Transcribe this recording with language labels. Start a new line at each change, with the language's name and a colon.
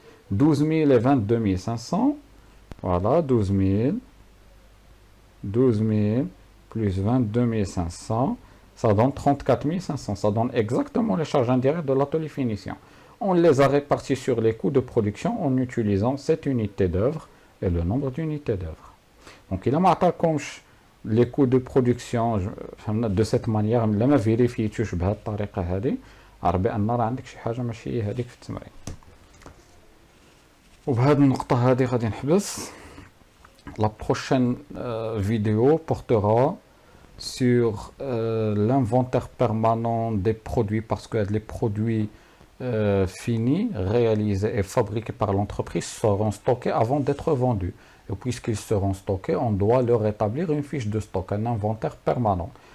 French: 12 000 et 22 500. Voilà, 12 000 plus 22 500, ça donne 34 500. Ça donne exactement les charges indirectes de l'atelier finition. On les a réparties sur les coûts de production en utilisant cette unité d'œuvre et le nombre d'unités d'œuvre. Donc, il a marqué les coûts de production de cette manière.
Arabic: لما فيريفيتوش بهذه الطريقة هذه عرف بأن راه عندك شي حاجة ماشي هذيك في التمرين. وبهذه النقطة هذه غادي نحبس.
French: La prochaine vidéo portera sur l'inventaire permanent des produits, parce que les produits finis, réalisés et fabriqués par l'entreprise seront stockés avant d'être vendus. Et puisqu'ils seront stockés, on doit leur établir une fiche de stock, un inventaire permanent.